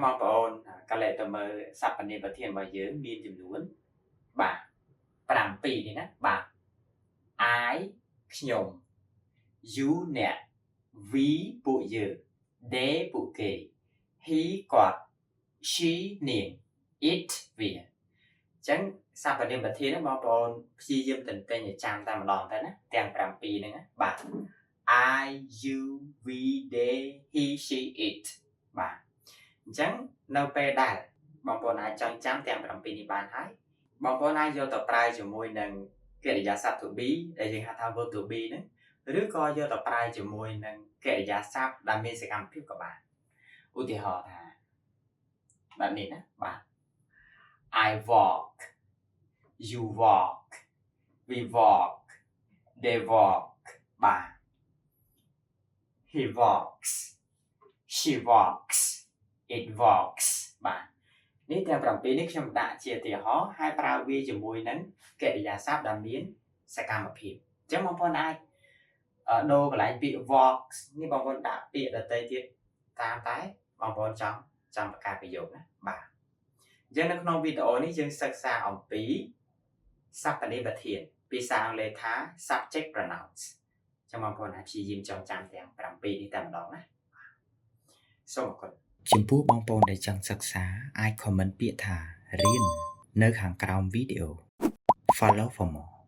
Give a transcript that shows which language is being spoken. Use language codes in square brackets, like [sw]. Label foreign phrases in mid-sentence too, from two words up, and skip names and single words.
[km] បងប្អូនកាលទៅមើលសព្វនាមប្រធានរបស់យើងមានចំនួនបាទ7នេះណាបាទ I ខ្ញុំ you អ្នក we ពួកយើង they ពួកគេ he គាត់ she នាង it វាអញ្ចឹងសព្វនាមប្រធានបងប្អូនព្យាយាមទន្ទិញឲ្យចាំតែម្ដងទៅណាទាំង7 ហ្នឹងណាបាទ [en] I you we they he she it [km] បាទអញ្ចឹងនៅពេលដែលបងប្អូនអាចចង ចាំទាំង7នេះបានហើយបងប្អូនអាចយកទៅប្រើជាមួយនឹងកិរិយាសព្ទ [en] to be [km] ដែលយើងហៅថា [en] verb to be [km] ហ្នឹងឬក៏យកទៅប្រើជាមួយនឹងកិរិយាសព្ទដែលមានសកម្មភាពក៏បានឧទាហរណ៍ថាបែបនេះណាបាទ [en] I walk you walk we walk they walk [km] បាទ [en] he walks she walks it walks [km] បាទនេះទាំង7នេះខ្ញុំដាក់ជាឧទាហរណ៍ហើយប្រើវាជាមួយនឹងកិរិយាសព្ទដែល មានសកម្មភាពអញ្ចឹងបងប្អូនអាចដូរកន្លែងពាក្យ walks នេះបងប្អូនដាក់ពាក្យដទៃទៀតតាម តែបងប្អូនចង់បង្កើតប្រយោគណាបាទអញ្ចឹងនៅក្នុងវីដេអូនេះយើងសិក្សាអំពីសព្វនាមប្រធានភាសាអង់គ្លេសថា [en] subject pronouns [km] អញ្ចឹងបងប្អូនអាចព្យាយាមចងចាំទាំង7នេះតែម្ដងណាសូមអរគុណចំពោះបងប្អូនដែលចង់សិក្សាអាច comment ពាក្យថារៀននៅខាងក្រោមវីដេអូ [en] Follow for more